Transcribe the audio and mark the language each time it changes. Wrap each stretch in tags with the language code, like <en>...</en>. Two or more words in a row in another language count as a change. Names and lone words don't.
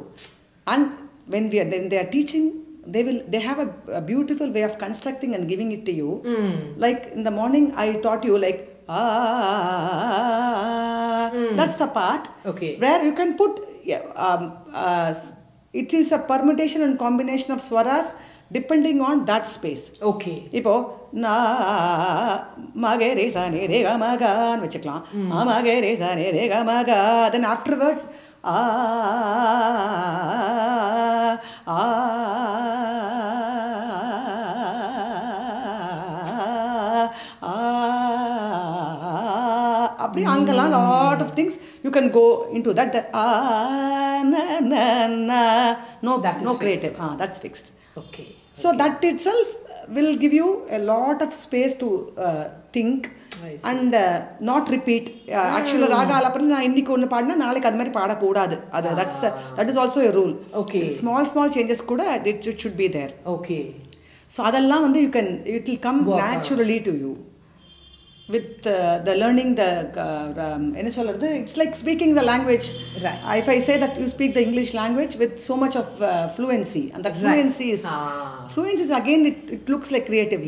<en>And when they are teaching, they have a beautiful way of constructing and giving it to you. Like in the morning I taught you like that's the part where you can put it is a permutation and combination of swaras depending on that space.</en> <ta>இப்போ நா ம க ரி ஸ நி ரி க ம க னு வெச்சிக்கலாம் ம க ரி ஸ நி ரி க ம க,</ta> <en>then afterwards a lot of things you can go into that. No creative. That's fixed. Okay. So that itself will give you a lot of space to think and not repeat.</en> <ta>Actually, ராக ஆலாபனை நா இன்னிக்கு ஒண்ணு பாடினா நாளைக்கு அது மாறி பாடக் கூடாது.</ta> <en>That is also a rule. Okay. Small changes kuda it should be there. Okay. So</en> <ta>அதெல்லாம் வந்து</ta> <en>it will come naturally to you. With the learning it's like speaking the language. Right. If I say that you speak the English language with so much of fluency, and that fluency is again it looks like creatively.</en>